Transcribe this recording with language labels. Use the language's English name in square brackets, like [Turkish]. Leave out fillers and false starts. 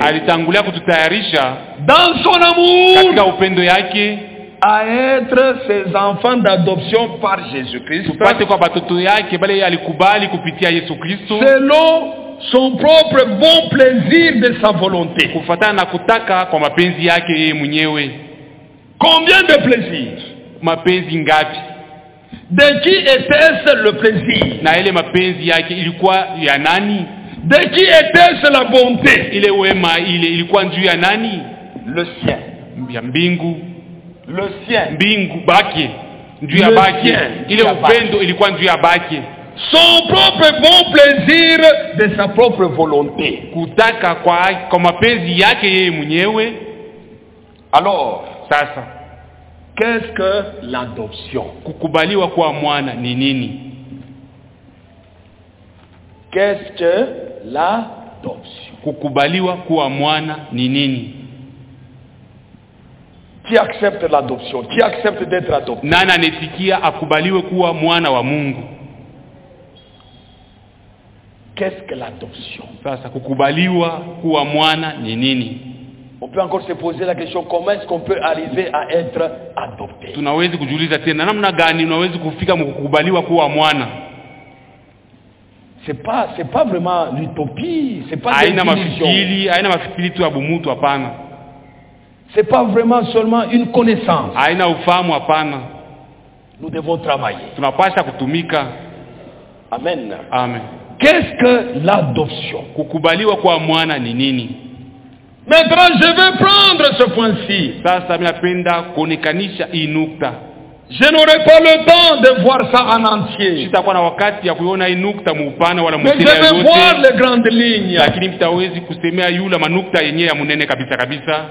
[Swahili] Alitangulia kututayarisha. [French] Dans son amour. [Swahili] Katika upendo yake. [French] À être ses enfants d'adoption par Jésus-Christ. [Swahili] Tupate kwa batoto yake, bale alikubali kupitia Yesu Kristo. [French] Selon son propre bon plaisir de sa volonté. [Swahili] Kufatana na kutaka kwa mapenzi yake yeye mwenyewe. [French] Combien de plaisir? [Swahili] Mapenzi ngapi? [French] De qui était-ce le plaisir? [Swahili] Na ile mapenzi yake ilikuwa ya nani? [French] De qui était-ce la bonté? [Swahili] Ile wema ile ilikuwa juu ya nani? [French] Le sien. [Swahili] Ya mbingu. [French] Le sien. [Swahili] Mbingu bake. Juu ya bake. Ile upendo ilikuwa juu ya bake. [French] Son propre bon plaisir de sa propre volonté. [Swahili] Kutaka kwa kama penzi yake yeye mwenyewe. [French] Alors, [Swahili] sasa. [French] Qu'est-ce que l'adoption? [Swahili] Kukubaliwa kwa mwana ni nini? [French] Qu'est-ce que l'adoption? [Swahili] Kukubaliwa kwa mwana ni nini? [French] Qui accepte l'adoption? Qui accepte d'être adopté? [Swahili] Nani anetikia akubaliwe kuwa mwana wa Mungu? [French] Qu'est-ce que l'adoption? [Swahili] Sasa kukubaliwa kuwa mwana ni nini? [French] On peut encore se poser la question, comment est-ce qu'on peut arriver à être adopté? [Swahili] Tunawezi kujiuliza tena, namna gani unawezi kufika mkukubaliwa kuwa mwana? [French] C'est pas vraiment l'utopie, c'est pas [Swahili] aina mafikiri, aina mafikiri tu ya bumutu hapana. [French] C'est pas vraiment seulement une connaissance. [Swahili] Aina ufahamu hapana. [French] Nous devons travailler. [Swahili] Tunapasha kutumika. Amen. Amen. [French] Qu'est-ce que l'adoption? [Swahili] Kukubaliwa kwa mwana ni nini? [French] Maintenant, je vais prendre ce point-ci. [Swahili] Sasa mimi napenda kuonekanisha hii nukta. [French] Je n'aurai pas le temps de voir ça en entier. [Swahili] Sitakuwa na wakati ya kuona hii nukta mupana wala mutina yote. [French] Mais je vais voir les grandes lignes. [Swahili] Lakini mtawezi kusemea yule manukta yenyewe ya munene kabisa kabisa.